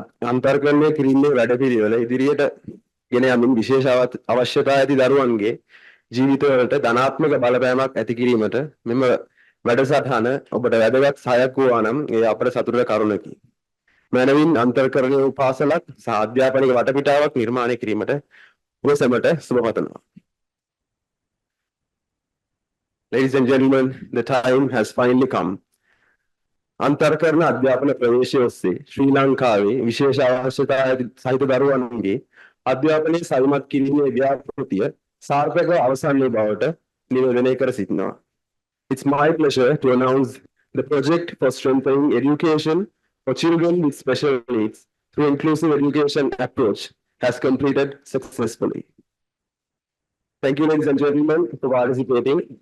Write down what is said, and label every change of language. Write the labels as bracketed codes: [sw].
[si] අන්තර්කරණය කිරීමේ වැඩපිළිවෙල ඉදිරියට ගෙන යමින් විශේෂ අවශ්‍යතා ඇති දරුවන්ගේ ජීවිතවලට ධනාත්මක බලපෑමක් ඇති කිරීමට මෙම වැඩසටහන ඔබට වැදගත් සහායක් වූවා නම් ඒ අපට සතුටට කරුණකි. මනවින් අන්තර්කරණය වූ පාසලක් සහ අධ්‍යාපනික වටපිටාවක් නිර්මාණය කිරීමට ඔබ සැමට සුබ පතනවා. [en] Ladies and gentlemen, the time has finally come. [si] අන්තර්කරණ අධ්‍යාපන ප්‍රවේශය ඔස්සේ ශ්‍රී ලංකාවේ විශේෂ අවශ්‍යතා සහිත දරුවන්ගේ අධ්‍යාපනයේ සවිමත් කිරීමේ ව්‍යාපෘතිය සාර්ථකව අවසන් වූ බවට නිවේදනය කර සිටිනවා. [en] It's my pleasure to announce the project for strengthening education for children with special needs through inclusive education approach has completed successfully. Thank you, ladies and gentlemen, for participating.